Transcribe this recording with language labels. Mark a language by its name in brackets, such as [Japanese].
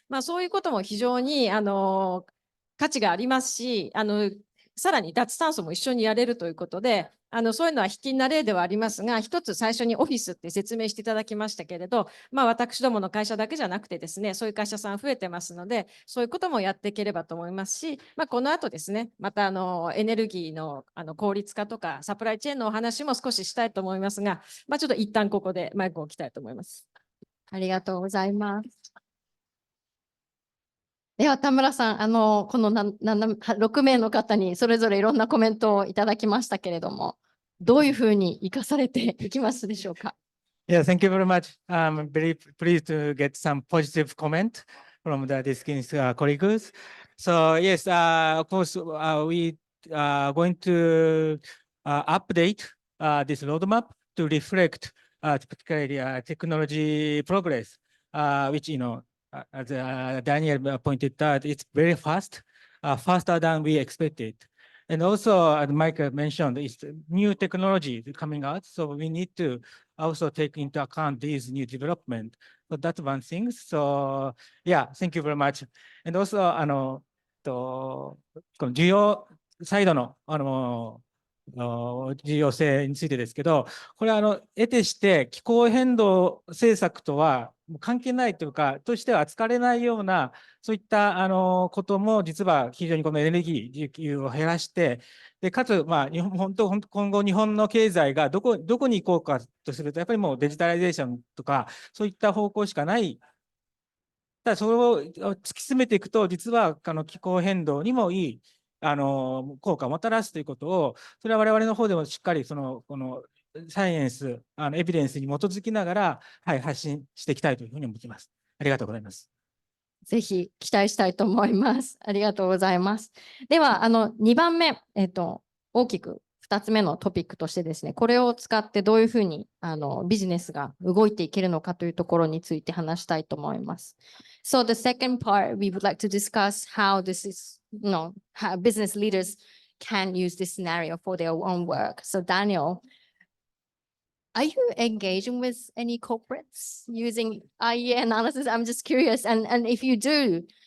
[Japanese] そういうことも非常に価値がありますし、さらに脱炭素も一緒にやれるということで、そういうのは卑近な例ではありますが、一つ最初にオフィスって説明していただきましたけれど、私どもの会社だけじゃなくてですね、そういう会社さん増えてますので、そういうこともやっていければと思いますし、この後ですね、またエネルギーの効率化とかサプライチェーンのお話も少ししたいと思いますが、ちょっと一旦ここでマイクを置きたいと思います。ありがとうございます。では田村さん、この6名の方にそれぞれいろんなコメントをいただきましたけれども、どういうふうに生かされていきますでしょうか。 [English] Yeah, thank you very much. I'm very pleased to get some positive comment from the distinguished colleagues. So yes, of course, we are going to update this roadmap to reflect particularly technology progress, which, as Daniel pointed out, it's very fast, faster than we expected. And also, as Mike mentioned, it's new technology coming out, so we need to also take into account these new development. So that's one thing. So yeah, thank you very much. And also, [Japanese] この需要サイドの重要性についてですけど、これは得てして気候変動政策とは関係ないというか、としては扱われないような、そういったことも実は非常にこのエネルギー需給を減らして、でかつ、今後日本の経済がどこに行こうかとすると、やっぱりもうデジタライゼーションとか、そういった方向しかない。ただそれを突き詰めていくと、実は気候変動にもいい効果をもたらすということを、それは我々の方でもしっかりこのサイエンス、エビデンスに基づきながら、発信していきたいというふうに思っています。ありがとうございます。ぜひ期待したいと思います。ありがとうございます。では、2番目、大きく2つ目のトピックとしてですね、これを使ってどういうふうにビジネスが動いていけるのかというところについて話したいと思います。 [English] So the second part, we would like to discuss how this is, how business leaders can use this scenario for their own work. So Daniel, are you engaging with any corporates using IEA analysis? I'm just curious. And if you do,